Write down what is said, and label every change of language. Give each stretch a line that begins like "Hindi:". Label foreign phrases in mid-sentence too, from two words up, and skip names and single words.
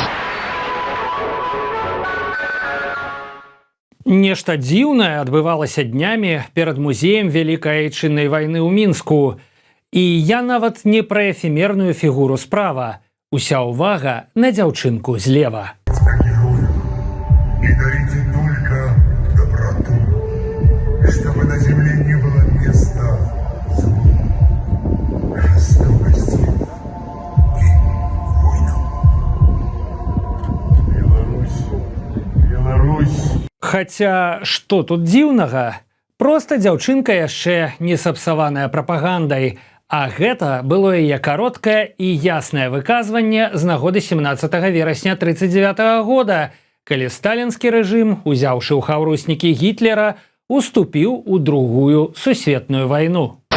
Belarusian: Нешта дзіўнае адбывалася днямі перад музеем Вялікай Айчыннай вайны ў Мінску. І я нават не пра эфемерную фігуру справа. Уся ўвага на дзяўчынку злева.
Russian: И дарите только доброту, чтобы на земле не было места злу, жестокости и войнам.
Belarusian: Беларусь. Хаця, што тут дзіўнага? Проста дзяўчынка яшчэ не сапсаваная прапагандай, а гэта было яе кароткае і яснае выказванне з нагоды 17 верасня 1939 года, калі сталінскі рэжым, узяўшы ў хаўруснікі Гітлера, уступіў у Другую сусветную вайну.